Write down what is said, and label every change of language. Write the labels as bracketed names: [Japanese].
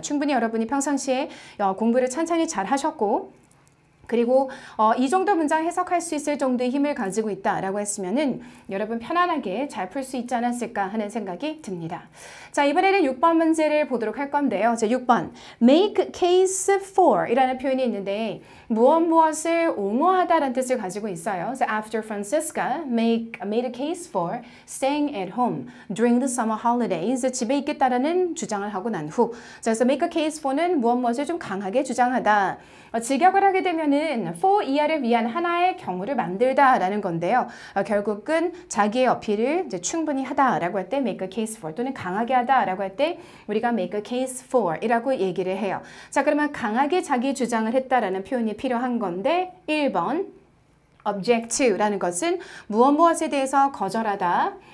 [Korean] 충분히 여러분이 평상시에 공부를 찬찬히 잘 하셨고, 그리고 이 정도 문장 해석할 수 있을 정도의 힘을 가지고 있다라고 했으면은 여러분 편안하게 잘 풀 수 있지 않았을까 하는 생각이 듭니다. 자, 이번에는 6번 문제를 보도록 할 건데요. 자, 6번 make case for 이라는 표현이 있는데 무엇을 옹호하다라는 뜻을 가지고 있어요. [English] So after Francisca made a case for staying at home during the summer holidays, [Korean] 집에 있겠다라는 주장을 하고 난 후, 자, 그래서 make a case for는 무엇을 좀 강하게 주장하다. 직역을 하게 되면은 나는 for 이하를 위한 하나의 경우를 만들다라는 건데요. 결국은 자기의 어필을 이제 충분히 하다라고 할 때 make a case for 또는 강하게 하다라고 할 때 우리가 make a case for 이라고 얘기를 해요. 자, 그러면 강하게 자기 주장을 했다라는 표현이 필요한 건데 1번 object to라는 것은 무엇에 대해서 거절하다.